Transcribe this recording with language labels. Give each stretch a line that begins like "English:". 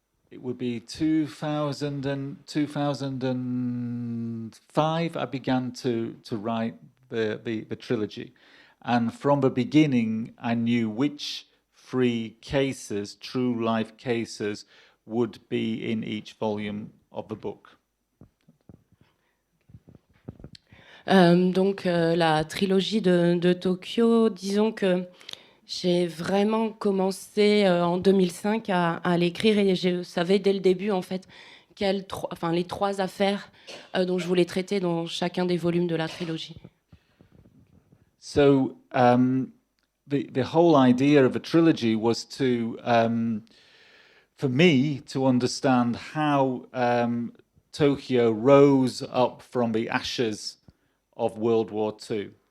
English: it would be 2005. I began to write the trilogy, and from the beginning I knew which 3 cases, true life cases, would be in each volume of the book.
French: Donc la trilogie de Tokyo, disons que j'ai vraiment commencé en 2005 à l'écrire, et je savais dès le début en fait les 3 affaires dont je voulais traiter dans chacun des volumes de la trilogie.
English: So the whole idea of a trilogy was to, for me, to understand how Tokyo rose up from the ashes of World War II.